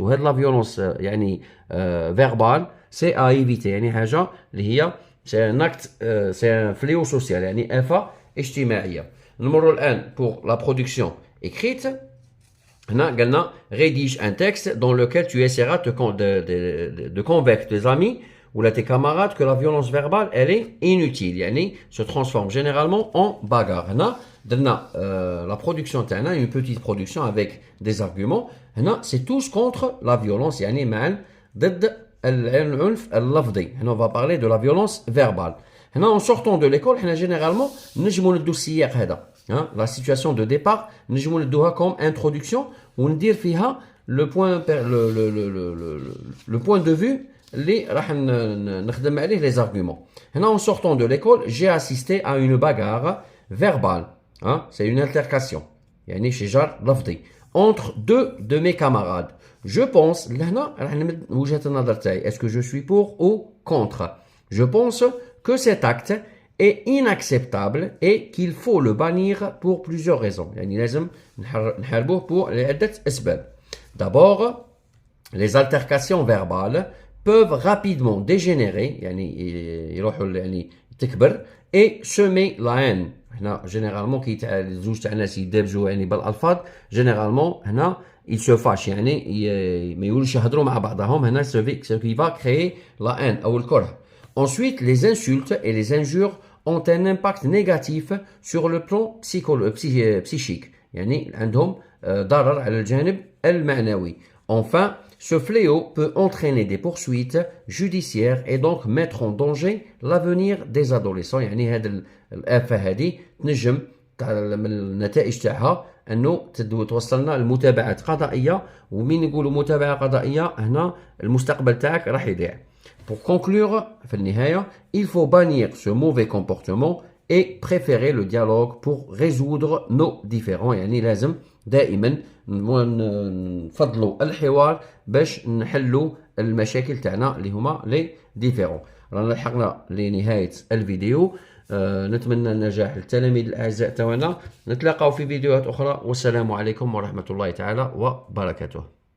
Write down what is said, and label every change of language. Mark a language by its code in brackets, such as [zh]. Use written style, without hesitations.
[ar] وهاد لا فيولونس يعني فيربال سي ا ايفيتي يعني حاجه اللي هي سي ناكت سي فليو سوسيال يعني افه اجتماعيه. [fr] نمروا الان pour la production écrite. هنا قلنا rédige un texte dans lequel tu essaieras de convaincre tes amis ou tes camarades que la violence verbale elle est inutile يعني se transforme généralement en bagarre. هنا درنا la production تاعنا une petite production avec des arguments. هنا c'est tous contre la violence يعني [ar] معا ضد العنف اللفظي. [fr] هنا on va parler de la violence verbale. هنا en sortant de l'école حنا généralement [ar] نجمو ندو السياق هذا. [fr] La situation de départ [ar] نجمو ندوها [fr] comme introduction [ar] وندير فيها [fr] le point de vue [ar] اللي راح نخدم عليه [fr] les arguments. هنا en sortant de l'école j'ai assisté à une bagarre verbale. C'est une altercation يعني [ar] شجار لفظي [fr] entre deux de mes camarades. Je pense [ar] لهنا راح نمد وجهة النظر تاعي [fr] est-ce que je suis pour ou contre. Je pense que cet acte est inacceptable et qu'il faut le bannir pour plusieurs raisons. [ar] يعني لازم نحاربوه pour لعدة أسباب. [fr] D'abord, les altercations verbales peuvent rapidement dégénérer [ar] يعني يروحوا يعني تكبر [fr] et semer la haine. [ar] هنا généralement كي زوج تاع الناس يدابزوا يعني بالألفاظ généralement هنا [fr] ils se fâchent [ar] يعني ما يولوش يهضروا مع بعضهم. [fr] هنا ce qui va créer la haine [ar] أو الكره. [fr] Ensuite, les insultes et les injures ont un impact négatif sur le plan psychique. [ar] يعني عندهم ضرر على الجانب المعنوي. [fr] Enfin, ce fléau peut entraîner des poursuites judiciaires et donc mettre en danger l'avenir des adolescents. [ar] يعني هذه الآفة هذه تنجم من النتائج تاعها أنه توصلنا لمتابعات قضائية. ومين نقولوا متابعة قضائية هنا المستقبل تاعك راح يضيع. [fr] Pour conclure, [ar] في النهاية, [fr] il faut bannir ce mauvais comportement et préférer le dialogue pour résoudre nos différends. [ar] يعني لازم دائما نفضلوا الحوار باش نحلوا المشاكل تاعنا اللي هما لي ديفيرون. رانا لحقنا لنهاية الفيديو. نتمنى النجاح للتلاميذ الأعزاء تاعنا. نتلاقاو في فيديوهات أخرى، والسلام عليكم ورحمة الله تعالى وبركاته.